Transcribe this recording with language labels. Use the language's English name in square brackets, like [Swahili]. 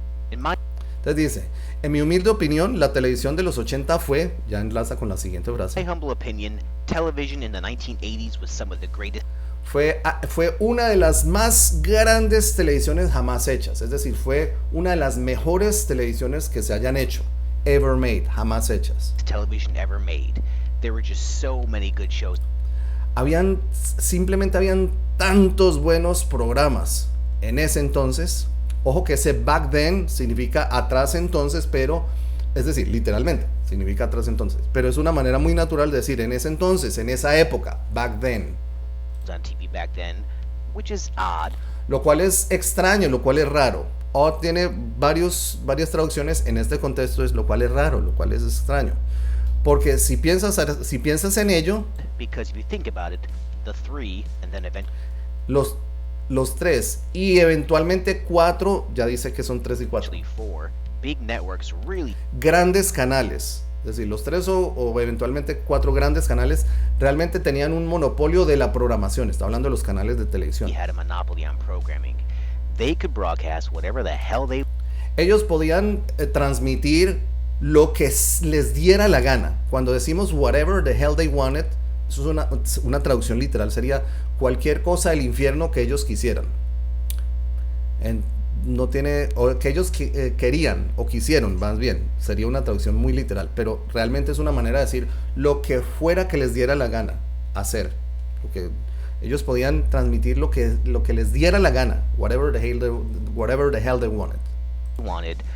[Spanish] Entonces dice, en mi humilde opinión, la televisión de los 80 fue, ya enlaza con la siguiente frase. [English] My humble opinion, television in the 1980s was some of the greatest. [Spanish] Fue una de las más grandes televisiones jamás hechas, es decir, fue una de las mejores televisiones que se hayan hecho, [English] ever made, [Spanish] jamás hechas. [English] Television ever made. There were just so many good shows. [Spanish] Simplemente habían tantos buenos programas en ese entonces. Ojo que ese [English] back then [Spanish] significa atrás entonces, pero, es decir, literalmente significa atrás entonces, pero es una manera muy natural de decir en ese entonces, en esa época, back then. [English] On TV back then, which is odd. [Spanish] Lo cual es extraño, lo cual es raro. Odd tiene varias traducciones en este contexto, es lo cual es raro, lo cual es extraño. Porque si piensas en ello, [English] because if you think about it, the 3 and then [Spanish] los 3 y eventualmente 4, ya dice que son 3 y 4. [English] 4 big networks really [Spanish] grandes canales, es decir, los 3 o eventualmente 4 grandes canales realmente tenían un monopolio de la programación. Está hablando de los canales de televisión. [English] had a monopoly on programming. They could broadcast whatever the hell they. [Spanish] Ellos podían transmitir lo que les diera la gana. Cuando decimos [English] whatever the hell they wanted, [Spanish] eso es una traducción literal, sería cualquier cosa del infierno que ellos quisieran. No tiene, o que ellos querían o quisieron, más bien, sería una traducción muy literal, pero realmente es una manera de decir lo que fuera que les diera la gana hacer, porque ellos podían transmitir lo que les diera la gana, [English] whatever the hell they wanted.